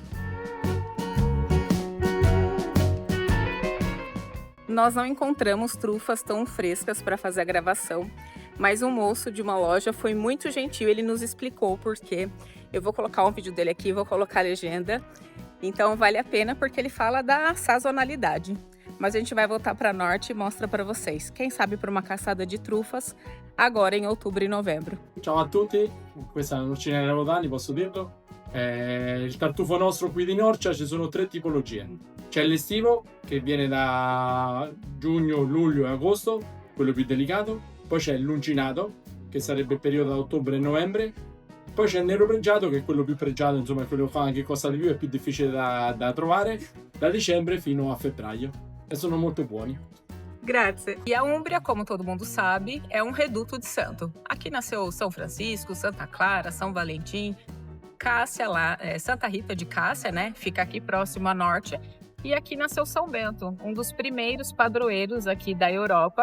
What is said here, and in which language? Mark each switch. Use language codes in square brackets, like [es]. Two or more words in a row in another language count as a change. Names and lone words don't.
[pt] Nós não encontramos trufas tão frescas para fazer a gravação, mas um moço de uma loja foi muito gentil, ele nos explicou por quê. Eu vou colocar um vídeo dele aqui, vou colocar a legenda, então vale a pena porque ele fala da sazonalidade. Mas a gente vai voltar para Norcia e mostra para vocês. Quem sabe para uma caçada de trufas agora em outubro e novembro. [it] Ciao a tutti, questa è la Norcinella Rodani, posso dirlo? Il tartufo nostro qui di Norcia ci sono 3 tipologie. C'è l'estivo che viene da giugno, luglio e agosto, quello più delicato. Poi c'è l'uncinato che sarebbe il periodo da ottobre e novembre. Poi c'è il nero pregiato che è quello più pregiato, insomma è quello che costa di più e più difficile da trovare, da dicembre fino a febbraio. E sono molto buoni. Grazie. [pt] E a Úmbria, como todo mundo sabe, é um reduto de santo. Aqui nasceu São Francisco, Santa Clara, São Valentim, Cássia lá, Santa Rita de Cássia, né? Fica aqui próximo a Norcia. E aqui nasceu São Bento, um dos primeiros padroeiros aqui da Europa.